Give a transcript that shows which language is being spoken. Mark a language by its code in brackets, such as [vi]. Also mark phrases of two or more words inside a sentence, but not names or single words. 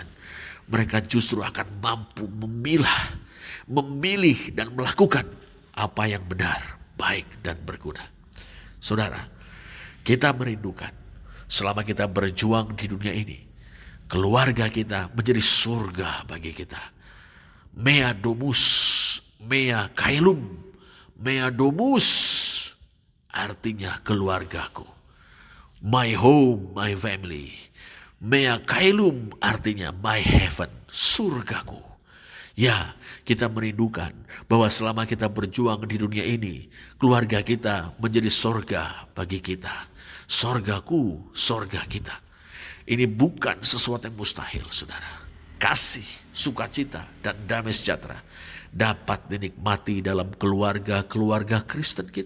[id] Mereka justru akan mampu memilih dan melakukan apa yang benar, baik dan berguna. Saudara, kita merindukan selama kita berjuang di dunia ini, keluarga kita menjadi surga bagi kita. [la] Mea domus, mea kailum, mea domus [id] artinya keluargaku. [en] My home, my family. [la] Mea kailum [id] artinya [en] my heaven, [id] surgaku. Ya, kita merindukan bahwa selama kita berjuang di dunia ini, keluarga kita menjadi surga bagi kita. Surgaku, surga kita. Ini bukan sesuatu yang mustahil, saudara. Kasih, sukacita, dan damai sejahtera dapat dinikmati dalam keluarga-keluarga Kristen kita.